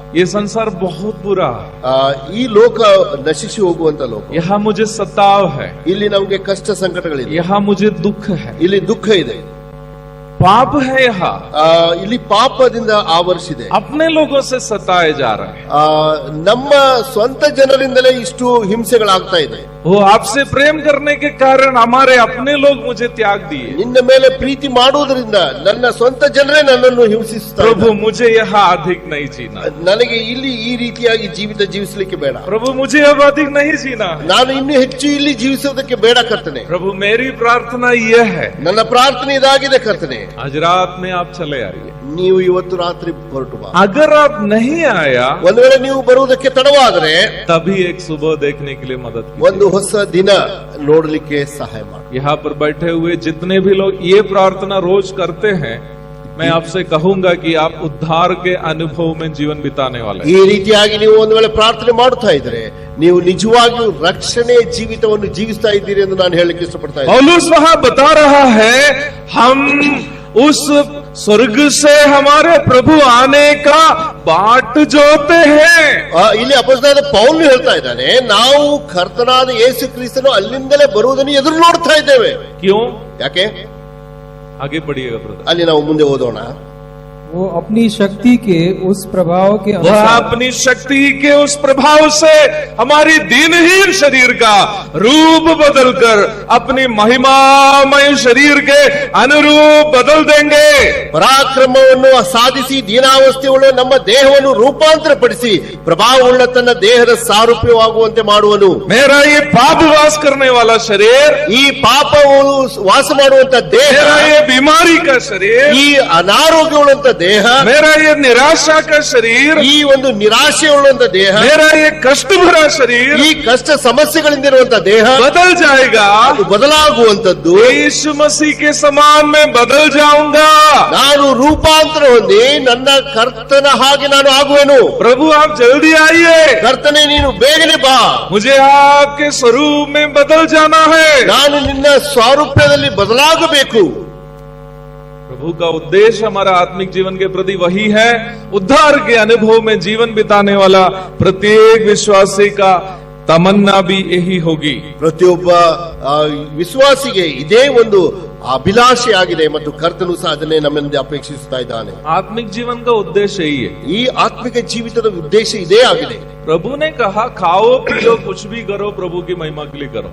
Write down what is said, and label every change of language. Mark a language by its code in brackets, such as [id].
[hi] ये संसार बहुत बुरा है, [kn] ಈ ಲೋಕ ನಶಿಸಿ ಹೋಗುವಂತ ಲೋಕ. [hi] यहाँ मुझे सताव है, [kn] ಇಲ್ಲಿ ನಮ್ಗೆ ಕಷ್ಟ ಸಂಕಟಗಳಿದೆ, [hi] यहाँ मुझे दुख है, [kn] ಇಲ್ಲಿ ದುಃಖ ಇದೆ, [hi] पाप है, यहाँ [kn] ಇಲ್ಲಿ ಪಾಪದಿಂದ ಆವರಿಸಿದೆ. [hi] अपने लोगों से सताए जा रहे हैं। [kn] ನಮ್ಮ ಸ್ವಂತ ಜನರಿಂದಲೇ ಇಷ್ಟು ಹಿಂಸೆಗಳಾಗ್ತಾ ಇದೆ. [hi] वो आपसे प्रेम करने के कारण हमारे अपने लोग मुझे त्याग दिए। [kn] ನಿನ್ನ ಮೇಲೆ ಪ್ರೀತಿ ಮಾಡುವುದರಿಂದ ನನ್ನ ಸ್ವಂತ ಜನರೇ ನನ್ನನ್ನು ಹಿಂಸಿಸುತ್ತಾರೆ. [hi] प्रभु मुझे यहाँ अधिक नहीं जीना, [kn] ನನಗೆ ಇಲ್ಲಿ ಈ ರೀತಿಯಾಗಿ ಜೀವಿತ ಜೀವಿಸಲಿಕ್ಕೆ ಬೇಡ. [hi] प्रभु मुझे अब अधिक नहीं जीना, [kn] ನಾನು ಇನ್ನೂ ಹೆಚ್ಚು ಇಲ್ಲಿ ಜೀವಿಸೋದಕ್ಕೆ ಬೇಡ ಕರ್ತನೆ. [hi] प्रभु मेरी प्रार्थना यह है, [kn] ನನ್ನ ಪ್ರಾರ್ಥನೆ ಇದಾಗಿದೆ ಕರ್ತನೆ, [hi] आज रात में आप चले आइए। [kn] ನೀವು ಇವತ್ತು ರಾತ್ರಿ ಹೊರಟು ಬಾ. [hi] अगर आप नहीं आया [kn] ಒಂದ್ ವೇಳೆ ನೀವು ಬರುವುದಕ್ಕೆ ತಡವಾದ್ರೆ [hi] तभी एक सुबह देखने के लिए मदद [kn] ಒಂದು ಹೊಸ ದಿನ ನೋಡ್ಲಿಕ್ಕೆ ಸಹಾಯ ಮಾಡಿ. [hi] यहाँ पर बैठे हुए जितने भी लोग ये प्रार्थना रोज करते हैं, मैं आपसे कहूंगा कि आप उद्धार के अनुभव में जीवन बिताने वाले हैं। [kn] ಈ ರೀತಿಯಾಗಿ ನೀವು ಒಂದ್ ವೇಳೆ ಪ್ರಾರ್ಥನೆ ಮಾಡುತ್ತಾ ಇದ್ರೆ ನೀವು ನಿಜವಾಗಿಯೂ ರಕ್ಷಣೆ ಜೀವಿತವನ್ನು ಜೀವಿಸ್ತಾ ಇದ್ದೀರಿ ಎಂದು ನಾನು ಹೇಳಲಿಕ್ಕೆ ಇಷ್ಟಪಡ್ತಾ ಇದ್ದೀನಿ. [hi] पौलुस वहां बता रहा है, हम उस स्वर्ग से हमारे प्रभु आने का बाट जोते हैं। [kn] ಇಲ್ಲಿ ಅಪೊಸ್ತಲನಾದ ಪೌಲ್ ಹೇಳ್ತಾ ಇದ್ದಾನೆ, ನಾವು ಕರ್ತನಾದ ಯೇಸು ಕ್ರಿಸ್ತನು ಅಲ್ಲಿಂದಲೇ ಬರುವುದನ್ನು ಎದುರು ನೋಡ್ತಾ ಇದ್ದೇವೆ. [hi] क्यों? [kn] ಯಾಕೆ? [hi] आगे बढ़िएगा ब्रदर। [kn] ಅಲ್ಲಿ ನಾವು ಮುಂದೆ ಓದೋಣ. [hi] वो अपनी शक्ति के उस प्रभाव के वह अनुसार अपनी शक्ति के उस प्रभाव से हमारी दीनहीन शरीर का रूप बदलकर अपनी महिमामय शरीर के अनुरूप बदल देंगे। [kn] ಪರಾಕ್ರಮವನ್ನು ಸಾಧಿಸಿ ದೀನಾವಸ್ಥೆಯುಳ್ಳ ನಮ್ಮ ದೇಹವನ್ನು ರೂಪಾಂತರಪಡಿಸಿ ಪ್ರಭಾವವುಳ್ಳ ತನ್ನ ದೇಹದ ಸಾರೂಪ್ಯವಾಗುವಂತೆ ಮಾಡುವನು. [hi] मेरा ये पाप वास करने वाला शरीर, [kn] ಈ ಪಾಪವು ವಾಸ ಮಾಡುವಂತ ದೇಹ, [hi] मेरा ये बीमारी का शरीर, [kn] ಈ ಅನಾರೋಗ್ಯವುಳ್ಳಂತ ದೇಹ, [hi] मेरा ये निराशा का शरीर, [kn] ಈ ಒಂದು ನಿರಾಶೆಯುಳ್ಳಂತ ದೇಹ, [hi] मेरा ये कष्ट भरा शरीर [kn] ಈ ಕಷ್ಟ ಸಮಸ್ಯೆಗಳಿಂದ ಇರುವಂತ ದೇಹ [hi] बदल जाएगा। [kn] ಅದು ಬದಲಾಗುವಂತದ್ದು. [hi] यीशु मसीह के समान मैं बदल जाऊंगा। [kn] ನಾನು ರೂಪಾಂತರ ಹೊಂದಿ ನನ್ನ ಕರ್ತನ ಹಾಗೆ ನಾನು ಆಗುವೆನು. [hi] प्रभु आप जल्दी आइए, [kn] ಕರ್ತನೆ ನೀನು ಬೇಗನೆ ಬಾ, [hi] मुझे आपके स्वरूप में बदल जाना है। [kn] ನಾನು ನಿನ್ನ ಸ್ವರೂಪದಲ್ಲಿ ಬದಲಾಗಬೇಕು. [hi] प्रभु का उद्देश्य हमारा आत्मिक जीवन के प्रति वही है। उद्धार के अनुभव में जीवन बिताने वाला प्रत्येक विश्वासी का तमन्ना भी यही होगी। [kn] ಪ್ರತಿಯೊಬ್ಬ ವಿಶ್ವಾಸಿಗೆ ಇದೇ ಒಂದು ಅಭಿಲಾಷೆ ಆಗಿದೆ ಮತ್ತು ಕರ್ತನು ಸಹ ಅದನ್ನೇ ನಮ್ಮಿಂದ ಅಪೇಕ್ಷಿಸುತ್ತಾ ಇದ್ದಾನೆ. [hi] आत्मिक जीवन का उद्देश्य यही है। [kn] ಈ ಆತ್ಮಿಕ ಜೀವಿತದ ಉದ್ದೇಶ ಇದೇ ಆಗಿದೆ. [hi] प्रभु ने कहा, खाओ पियो कुछ भी करो, प्रभु की महिमा के लिए करो।